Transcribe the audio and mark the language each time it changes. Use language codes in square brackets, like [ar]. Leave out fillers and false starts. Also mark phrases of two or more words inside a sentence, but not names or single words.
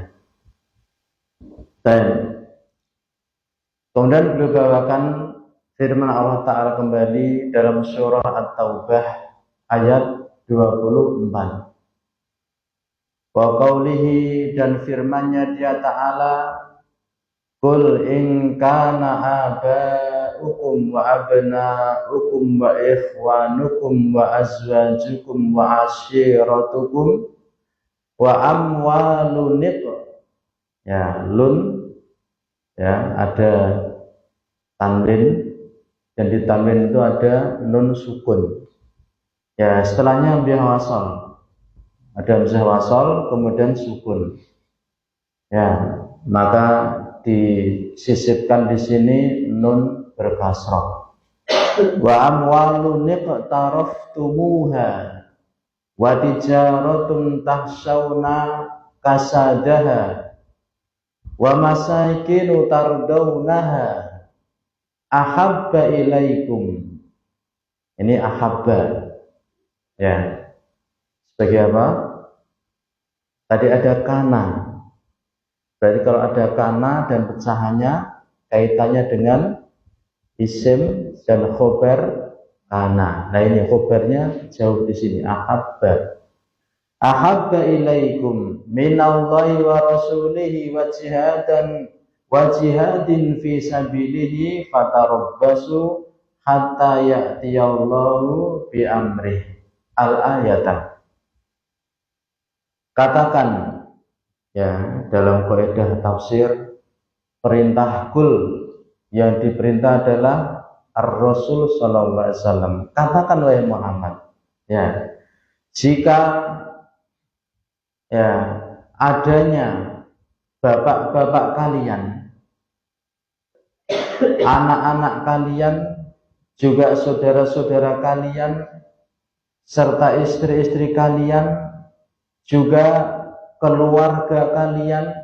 [id] Dan kemudian beliau bawakan firman Allah Ta'ala kembali dalam surah At-Taubah ayat 24. [ar] وقوله, [id] dan firmannya Dia Ta'ala, [ar] قل إن كان آباؤكم وأبناؤكم وإخوانكم وأزواجكم وعشيرتكم وأموال [id] ada tanwin, dan di tanwin itu ada nun sukun. Setelahnya hamzah wasal. Ada hamzah wasal kemudian sukun. Maka disisipkan di sini nun berkasrah. [ar] وأموال اقترفتموها وتجارة تخشون كسادها ومساكن ترضونها أحب إليكم. [id] Ini ahabba, ya, sebagai apa? Tadi ada kana, berarti kalau ada kana dan pecahannya kaitannya dengan isim dan khobar kana. Nah ini khobarnya jauh di sini, ahabba. [ar] أحب إليكم من الله ورسوله وجهاد في سبيله فتربصوا حتى يأتي الله بأمره. [id] Al-ayatah. Katakan, ya, dalam kaidah tafsir, perintah kul yang diperintah adalah Ar-Rasul [ar] صلى الله عليه وسلم. [id] Katakan wahai Muhammad, ya, jika ya adanya bapak-bapak kalian, anak-anak kalian, juga saudara-saudara kalian, serta istri-istri kalian, juga keluarga kalian,